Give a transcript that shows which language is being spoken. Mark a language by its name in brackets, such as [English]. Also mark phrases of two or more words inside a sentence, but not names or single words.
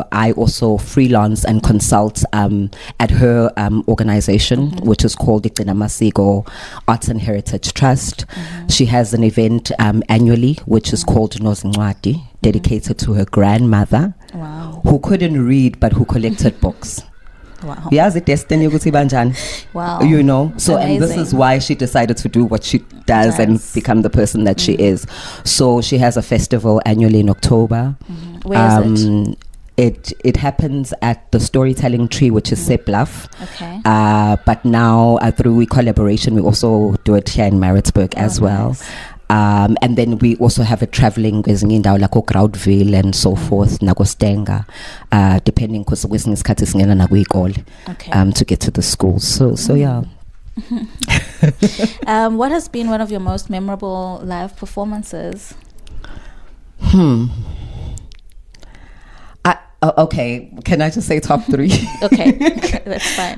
[English] I also freelance and consult at her organization, which is called Igcina Masiko Arts and Heritage Trust. She has an event annually, which is called Nozincwadi, dedicated to her grandmother. who couldn't read but who collected books. Wow. [Zulu] Yazi destiny ukuthi banjani. [English] Wow. You know, so and this Amazing. is why she decided to do what she does and become the person that she is. So she has a festival annually in October. Where is it? It happens at the Storytelling Tree, which is Bluff. Okay. But now through collaboration, we also do it here in Maritzburg as well. Nice. And then we also have it traveling [Zulu] kwezinye indawo [English] like Groundville and so forth, Nagostenga, depending because [Zulu] kwezinye isikhathi singena nakuyikole [English] to get to the schools. So yeah. What has been one of your most memorable live performances? Okay, can I just say top 3? Okay, that's fine.